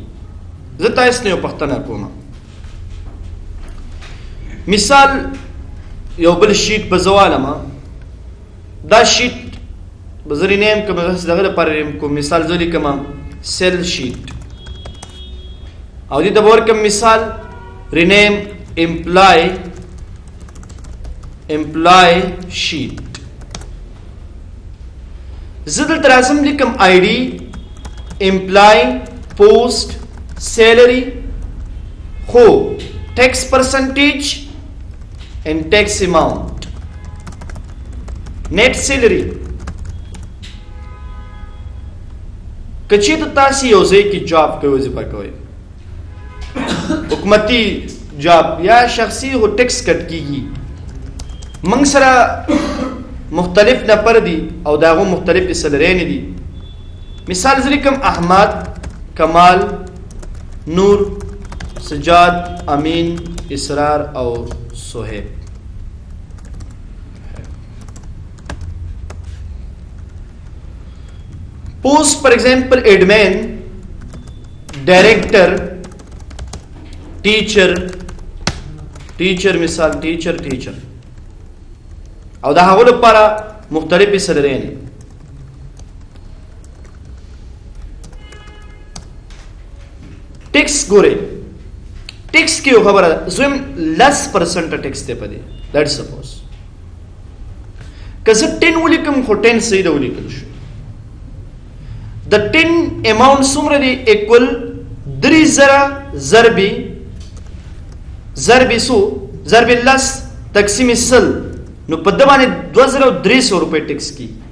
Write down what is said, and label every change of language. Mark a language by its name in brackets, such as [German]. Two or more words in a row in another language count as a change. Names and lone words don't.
[Pashto] زه تاسو نه یو پوښتنه کوم مثال یو بل شیټ په زوالم دا شیټ به زه رینیم کوم دغه لپاره رینیم کوم مثال زه لیکم [English] sale sheet [Pashto] او دې ته به ورکړم مثال [English] rename employee sheet. [Pashto] زه دلته راځم لیکم ID [English] employee post salary [Pashto] خو [English] tax percentage and tax amount net salary [Pashto] کچې ته تاسو یو ځای کې جاب کوئ وظیفه کوئ حکومتي جاب یا شخصي هو ټیکس کټ کیږي موږ سره مختلف نفر دي او داغه مختلف سیلری نه دي. مثال ذکر کوم احمد کمال نور سجاد امین اسرار او سہیب. [English] Post for example admin, director, teacher [Pashto] مثال teacher او دا هغه لپاره مختلفې سیلری دي. ټیکس ګورئ ټیکس کې یو خبره زم 10% ټیکس ته پدې [English] let's suppose [Pashto] که زه 10 ولیکم خو 10 صحیح ده ولیکل شو د 10 اماونټ څومره دی اکول 3000 ضرب سو ضرب لس تقسیم سل نو په د باندې 2300 روپے ټیکس کی